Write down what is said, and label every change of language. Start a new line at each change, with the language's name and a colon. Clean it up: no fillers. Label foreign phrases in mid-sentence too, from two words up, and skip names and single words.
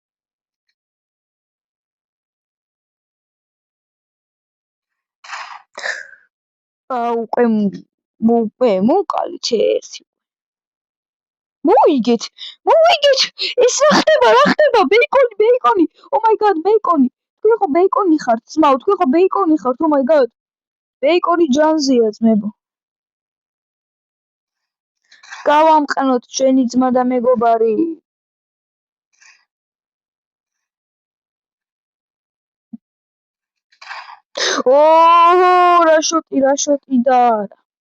Georgian: უკვე მოკალით ერთი. მოვიგეთ! ეს რა ხდება? ბეიკონი!
English: Oh my god,
Georgian: ბეიკონი! თქვენ ხო ბეიკონი ხართ, ძმაო, თქვენ ხო ბეიკონი ხართ,
English: oh my god.
Georgian: ბეიკონი ჯანზეა, ძმებო. გავამყნოთ ჩვენი ძმა და მეგობარი. რა შოტი და არა.